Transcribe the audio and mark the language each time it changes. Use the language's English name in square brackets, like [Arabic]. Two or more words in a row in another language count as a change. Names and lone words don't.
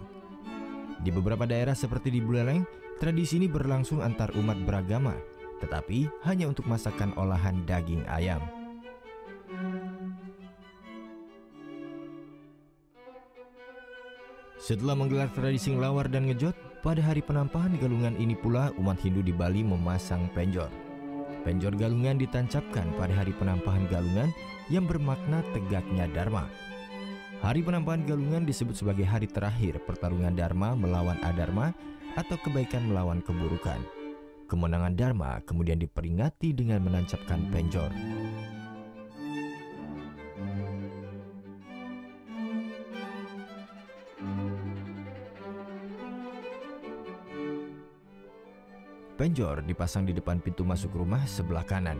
[Indonesian] Di beberapa daerah seperti di Buleleng, tradisi ini berlangsung antar umat beragama, tetapi hanya untuk masakan olahan daging ayam. Setelah menggelar tradisi ngelawar dan ngejot, pada hari penampahan Galungan ini pula umat Hindu di Bali memasang penjor. Penjor Galungan ditancapkan pada hari penampahan Galungan yang bermakna tegaknya Dharma. Hari penampahan Galungan disebut sebagai hari terakhir pertarungan Dharma melawan adharma atau kebaikan melawan keburukan. Kemenangan Dharma kemudian diperingati dengan menancapkan penjor. Penjor dipasang di depan pintu masuk rumah sebelah kanan.